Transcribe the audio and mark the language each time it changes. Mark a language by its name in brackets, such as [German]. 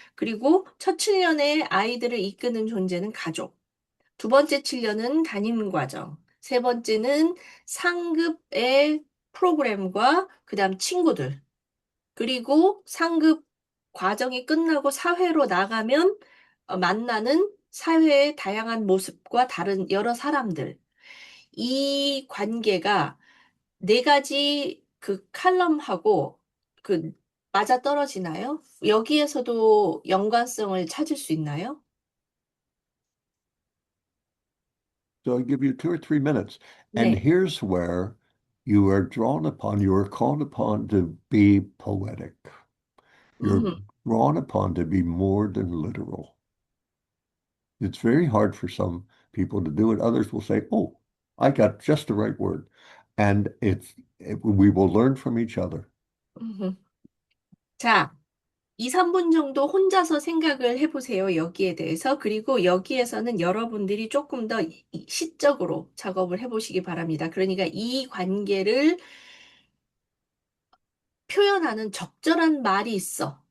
[Korean] 그리고 첫 7년에 아이들을 이끄는 존재는 가족, 두 번째 7년은 담임 과정, 세 번째는 상급의 프로그램과 그 다음 친구들, 그리고 상급 과정이 끝나고 사회로 나가면 만나는 사회의 다양한 모습과 다른 여러 사람들. 이 관계가 네 가지 그 칼럼하고 그 맞아떨어지나요? 여기에서도 연관성을 찾을 수 있나요? [English] So I'll give you 2 or 3 minutes. And [Korean] 네. [English] here's where you are drawn upon, you are called upon to be poetic. You're 음, drawn upon to be more than literal. It's very hard for some people to do it. Others will say, oh, I got just the right word. And we will learn from each other. 음. [Korean] 자, 2, 3분 정도 혼자서 생각을 해보세요. 여기에 대해서. 그리고 여기에서는 여러분들이 조금 더 시적으로 작업을 해보시기 바랍니다. 그러니까 이 관계를 표현하는 적절한 말이 있어.